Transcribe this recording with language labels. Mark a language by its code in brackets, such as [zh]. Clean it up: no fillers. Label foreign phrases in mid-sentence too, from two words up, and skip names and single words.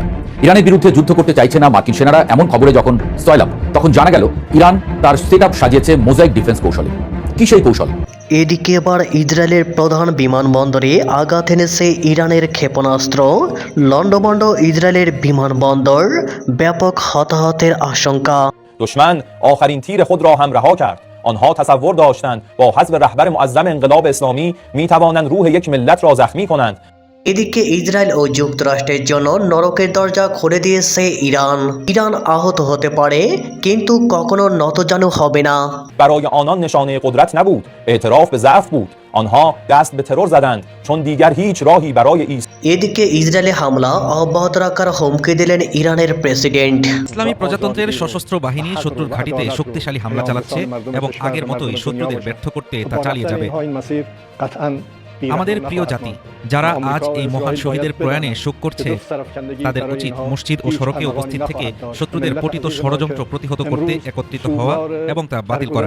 [bn] ইরানের বিরুদ্ধে যুদ্ধ করতে চাইছে না মার্কিন সেনারা, এমন খবরে যখন সয়লাভ, তখন জানা গেল ইরান তার সেটআপ সাজিয়েছে মোজাইক ডিফেন্স কৌশলে। কি সেই কৌশল? এদিকে এবার ইসরায়েলের প্রধান বিমানবন্দরে আঘাত এনেছে ইরানের ক্ষেপণাস্ত্র। লন্ডভন্ড ইসরায়েলের বিমানবন্দর, ব্যাপক হতাহতের আশঙ্কা। [fa] دشمن آخرین تیر خود را هم رها کرد. آنها تصور داشتند با حذف رهبر معظم انقلاب اسلامی میتوانند روح یک ملت را زخمی کنند. [bn] এদিকে ইসরায়েল ও যুক্তরাষ্ট্রের জন্য নরকের দরজা খুলে দিয়েছে ইরান। ইরান আহত হতে পারে কিন্তু কখনো নতজানু হবে না। [fa] برای آنان نشانه قدرت نبود، اعتراف به ضعف بود. آنها دست به ترور زدند چون دیگر هیچ راهی برای [bn] এদিকে ইসরায়েলে হামলা অব্যাহত রাখার হুমকি দিলেন ইরানের প্রেসিডেন্ট। ইসলামী প্রজাতন্ত্রের সশস্ত্র বাহিনী শত্রুর ঘাঁটিতে শক্তিশালী হামলা চালাচ্ছে এবং আগের মতোই শত্রুদের ব্যর্থ করতে তা চালিয়ে যাবে। আমাদের প্রিয় জাতি যারা আজ এই মহান শহীদের প্রয়াণে শোক করছে, তাদের উচিত মসজিদ ও সড়কে উপস্থিত থেকে শত্রুদের পতিত ষড়যন্ত্র প্রতিহত করতে একত্রিত হওয়া এবং তা বাতিল করা।